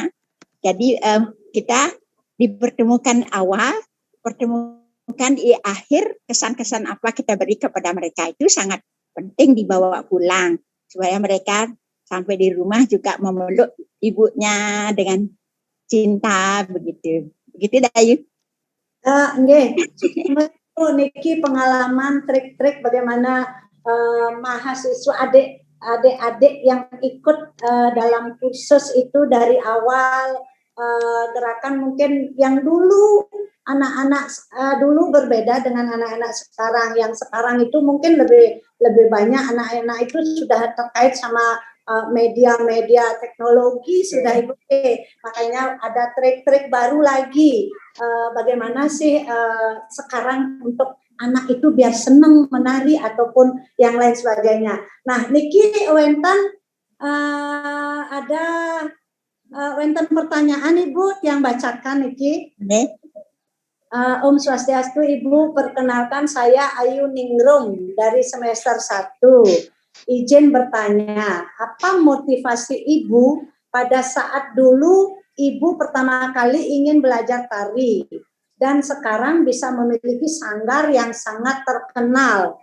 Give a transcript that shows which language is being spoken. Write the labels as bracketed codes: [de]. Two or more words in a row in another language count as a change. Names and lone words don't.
[id] Jadi kita dipertemukan awal, pertemukan di akhir, kesan-kesan apa kita beri kepada mereka itu sangat penting dibawa pulang supaya mereka sampai di rumah juga memeluk ibunya dengan cinta begitu. Begitu Dayu. Nggih. Niki pengalaman trik-trik bagaimana mahasiswa adik-adik yang ikut dalam kursus itu dari awal gerakan mungkin yang dulu anak-anak dulu berbeda dengan anak-anak sekarang. Yang sekarang itu mungkin lebih banyak anak-anak itu sudah terkait sama media-media teknologi sudah Ibu. Makanya ada trik-trik baru lagi. Bagaimana sih sekarang untuk anak itu biar senang menari ataupun yang lain sebagainya. Nah, [ban] niki wenten [id] ada wenten pertanyaan Ibu yang bacakan niki. Om Swastiastu Ibu, perkenalkan saya Ayu Ningrum dari semester 1. izin bertanya, apa motivasi Ibu pada saat dulu Ibu pertama kali ingin belajar tari dan sekarang bisa memiliki sanggar yang sangat terkenal?